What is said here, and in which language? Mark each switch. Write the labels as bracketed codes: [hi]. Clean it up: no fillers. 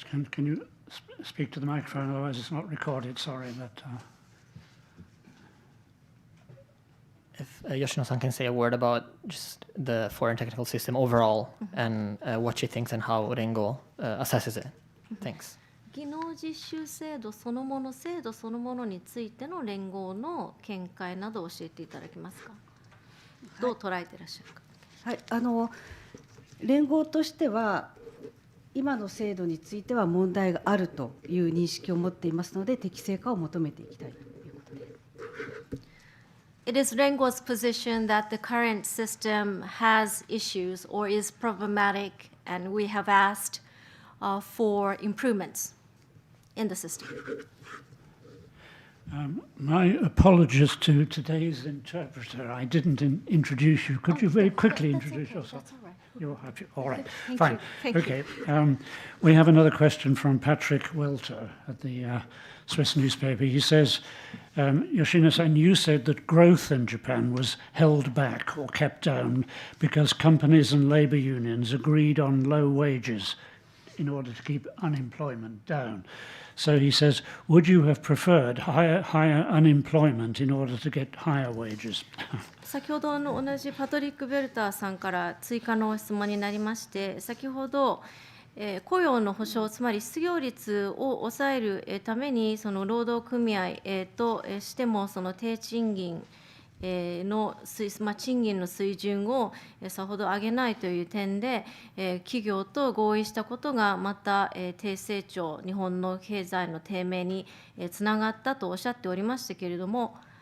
[en] Can you speak to the microphone, otherwise it's not recorded, sorry. But, If Yoshino-san can say a word about just the foreign technical system overall, and what she thinks and how RENGO assesses it. Thanks. [ja] 技能実習制度そのものについての連合の見解などを教えていただけますか。どう捉えていらっしゃるか。はい、連合としては今の制度については問題があるという認識を持っていますので、適正化を求めていきたいということです。 [en] It is RENGO's position that the current system has issues or is problematic, and we have asked for improvements in the system. My apologies to today's interpreter. I didn't introduce you. Could you very quickly introduce yourself? That's all right. You're happy. All right. Thank Fine. you. Thank okay. We have another question from Patrick Welter at the Swiss newspaper. He says, Yoshino-san, you said that growth in Japan was held back or kept down because companies and labor unions agreed on low wages in order to keep unemployment down. So he says, would you have preferred higher unemployment in order to get higher wages? [ja] 先ほどの同じパトリック・ベルターさんから追加の質問になりまして、先ほど、雇用の保障、つまり失業率を抑えるために、その労働組合としてもその低賃金の賃金の水準をさほど上げないという点で、企業と合意したことがまた低成長、日本の経済の低迷につながったとおっしゃっておりましたけれども、